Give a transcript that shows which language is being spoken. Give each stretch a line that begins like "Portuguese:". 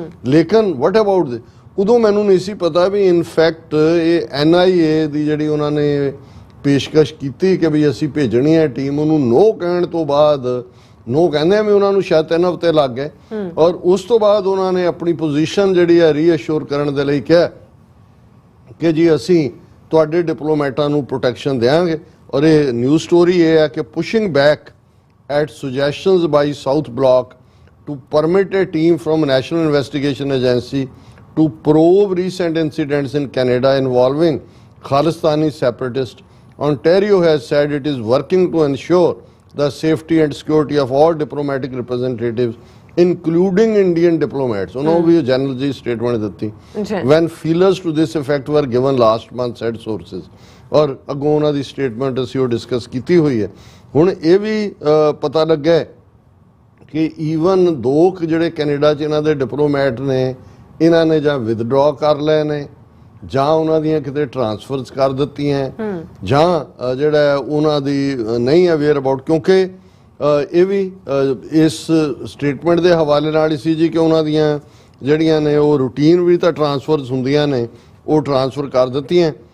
Punjabi: ਲੇਕਿਨ
English: what about ਦੇ,
Punjabi: ਉਦੋਂ ਮੈਨੂੰ ਨਹੀਂ ਸੀ ਪਤਾ ਵੀ ਇਨਫੈਕਟ ਇਹ NIA ਦੀ ਜਿਹੜੀ ਉਹਨਾਂ ਨੇ ਪੇਸ਼ਕਸ਼ ਕੀਤੀ ਕਿ ਵੀ ਅਸੀਂ ਭੇਜਣੀ ਹੈ ਟੀਮ, ਉਹਨੂੰ ਨੋ ਕਹਿਣ ਤੋਂ ਬਾਅਦ, ਨੋ ਕਹਿੰਦੇ ਵੀ ਉਹਨਾਂ ਨੂੰ ਸ਼ਾਇਦ 3 ਹਫ਼ਤੇ ਲੱਗ ਗਏ ਔਰ ਉਸ ਤੋਂ ਬਾਅਦ ਉਹਨਾਂ ਨੇ ਆਪਣੀ ਪੋਜੀਸ਼ਨ ਜਿਹੜੀ ਹੈ ਰੀਅਸ਼ੋਰ ਕਰਨ ਦੇ ਲਈ ਕਿਹਾ ਕਿ ਜੀ ਅਸੀਂ ਤੁਹਾਡੇ ਡਿਪਲੋਮੈਟਾਂ ਨੂੰ ਪ੍ਰੋਟੈਕਸ਼ਨ ਦੇਵਾਂਗੇ। ਔਰ ਇਹ ਨਿਊਜ਼ ਸਟੋਰੀ ਇਹ ਹੈ ਕਿ
English: Pushing back at suggestions by South Block to permit a team from National Investigation Agency to probe recent incidents in Canada involving Khalistani separatists. Ontario has said it is working to ensure the safety and security of all diplomatic representatives, including Indian diplomats.
Hindi: उन्होंने भी general ji statement the
English: when feelers to this effect were given last month, said sources.
Hindi: और अगों उन्होंने दी statement
Punjabi: ਅਸੀਂ ਉਹ discuss ਕੀਤੀ ਹੋਈ ਹੈ। ਹੁਣ ਇਹ ਵੀ ਪਤਾ ਲੱਗਾ ਕਿ ਈਵਨ 2 ਜਿਹੜੇ ਕੈਨੇਡਾ 'ਚ ਇਹਨਾਂ ਦੇ ਡਿਪਲੋਮੈਟ ਨੇ, ਇਹਨਾਂ ਨੇ ਜਾਂ ਵਿਦਡਰਾ ਕਰ ਲਏ ਨੇ ਜਾਂ ਉਹਨਾਂ ਦੀਆਂ ਕਿਤੇ ਟ੍ਰਾਂਸਫਰਸ ਕਰ ਦਿੱਤੀਆਂ ਜਾਂ ਜਿਹੜਾ ਉਹਨਾਂ ਦੀ ਨਹੀਂ ਅਵੇਅਰ ਅਬਾਊਟ, ਕਿਉਂਕਿ ਇਹ ਵੀ ਇਸ ਸਟੇਟਮੈਂਟ ਦੇ ਹਵਾਲੇ ਨਾਲ ਹੀ ਸੀ ਜੀ ਕਿ ਉਹਨਾਂ ਦੀਆਂ ਜਿਹੜੀਆਂ ਨੇ ਉਹ ਰੂਟੀਨ ਵੀ ਤਾਂ ਟ੍ਰਾਂਸਫਰਸ ਹੁੰਦੀਆਂ ਨੇ, ਉਹ ਟ੍ਰਾਂਸਫਰ ਕਰ ਦਿੱਤੀਆਂ।